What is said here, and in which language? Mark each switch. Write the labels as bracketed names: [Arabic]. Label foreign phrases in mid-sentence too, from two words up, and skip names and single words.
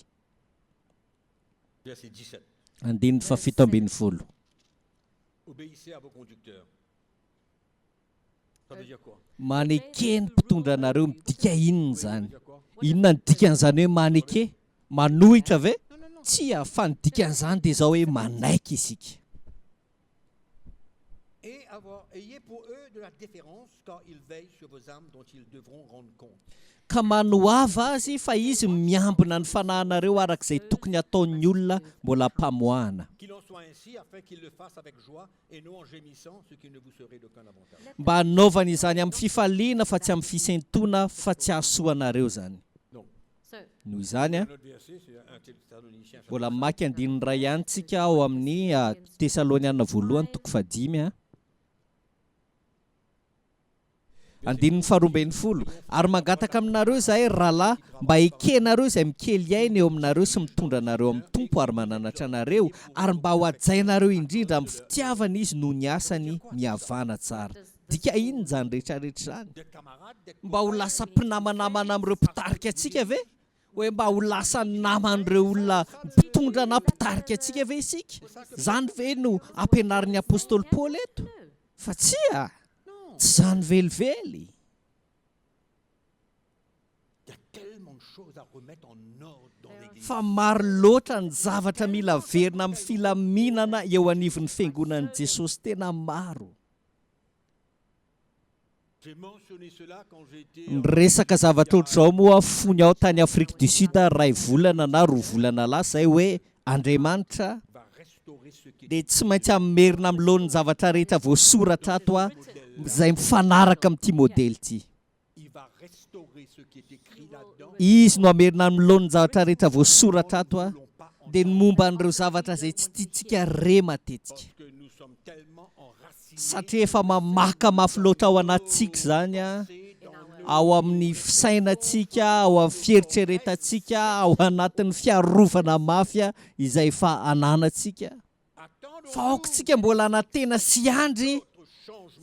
[French] Verset 17. [Malagasy] Andininy 17. [French] Obéissez à vos conducteurs. Ça veut dire quoi? [Malagasy] Maneke ny mpitondra anareo midika inona [French] Ça [Malagasy] zany? [French] veut dire quoi? [Malagasy] Inona ny dikan'izany hoe maneke? Manohitra ve? Tsy fa ny dikan'izany dia zao hoe manaiky isika. [French] Et ayez pour eux de la déférence car ils veillent sur vos âmes dont ils devront rendre compte. [Malagasy] Ka manohava azy fa izy miambina ny fanahinareo arak'izay tokony ataon'ny olona mbola mpamoahana. [French] Qu'il en soit ainsi afin qu'ils le fassent avec joie et non en gémissant, ce qui ne vous serait d'aucun avantage. [Malagasy] Mba hanaovana izany amin'ny fifaliana fa tsy amin'ny fisentona fa tsy hahasoanareo zany. [French] Donc, [English] So, [Malagasy] Noho izany [French] un autre verset, c'est 1 Thessaloniciens. [Malagasy] mbola maky 9 ihany tsika ao amin'ny Tesaloniana 1:5. 9:12 ary mangataka aminareo izahay rahalahy mba ekenareo izay mikely aina eo aminareo sy mitondra anareo amin'ny tompo ary mananatra anareo ary mba ho hajainareo indrindra amin'ny fitiavana izy noho ny asany mihavana tsara. Dika inona zany rehetrarehetra zany? [French] D'être camarades, d'être [Malagasy] Mba ho lasa mpinamanamana amin'ireo mpitarika antsika ve? Hoe mba ho lasa naman'ireo olona mpitondra na mpitarika antsika ve isika? Zany ve no ampianarin'ny apôstôly Paoly eto? Fa tsy tsy zany velively. [French] il y a tellement de choses à remettre en ordre dans l'Église. [Malagasy] Fa maro loatra ny zavatra mila verina amin'ny filaminana eo anivon'ny fiangonan'i Jesosy tena maro. [French] J'ai mentionné cela quand j'ai été [Malagasy] Ny resaka zavatra ohatr'izao moa fony aho tany Afrique du Sud 2 volana na 2 volana lasa hoe Andriamanitra [French] va restaurer ce qui est [Malagasy] dia tsy maintsy amerina amin'ny lohan'ny zavatra rehetra voasoratra ato izay mifanaraka amin'ity modely ity. [French] il va restaurer ce qui est écrit là-dedans. [Malagasy] Izy no amerina amin'ny lohan'ny zavatra rehetra voasoratra ato dia ny momba an'ireo zavatra izay tsy tiantsika re matetika. [French] Parce que nous sommes tellement enracinés [Malagasy] Satria efa mamaka mafy loatra ao anatintsika zany [French] dans [Malagasy] ao amin'ny fisainantsika, ao amin'ny fieritreretantsika, ao anatin'ny fiarovana mafia izay efa ananantsika. [French] attendons [Malagasy] Fa aokontsika mbola anatena sy andry [French] notre changement.